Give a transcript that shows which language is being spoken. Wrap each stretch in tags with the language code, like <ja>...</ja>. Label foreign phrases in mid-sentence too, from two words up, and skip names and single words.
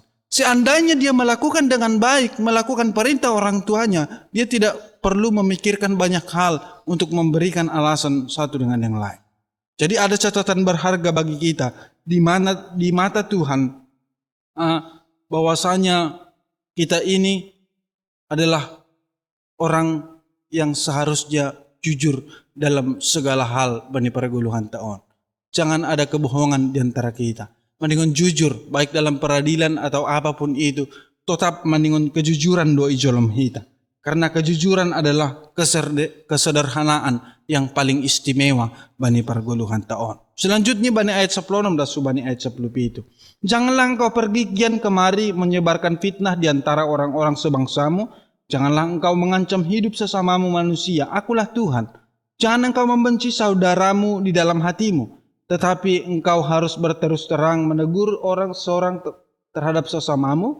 <id>Seandainya dia melakukan dengan baik, melakukan perintah orang tuanya, dia tidak perlu memikirkan banyak hal untuk memberikan alasan satu dengan yang lain. Jadi ada catatan berharga bagi kita di mata Tuhan, bahwasanya kita ini adalah orang yang seharusnya jujur dalam segala hal</id> <bts>bani perguluhan taon.</bts> <id>Jangan ada kebohongan di antara kita. Mendingan jujur baik dalam peradilan atau apapun itu, tetap mendingan kejujuran</id> <bts>doi jolom hita.</bts> <id>Karena kejujuran adalah kesederhanaan yang paling istimewa</id> <bts>bani perguluhan taon.</bts> <id>Selanjutnya bani ayat 10 dan subani ayat 10 itu. Janganlah engkau pergi kian kemari menyebarkan fitnah di antara orang-orang sebangsamu. Janganlah engkau mengancam hidup sesamamu manusia. Akulah Tuhan. Jangan engkau membenci saudaramu di dalam hatimu. Tetapi engkau harus berterus terang menegur orang seorang terhadap sesamamu.</id>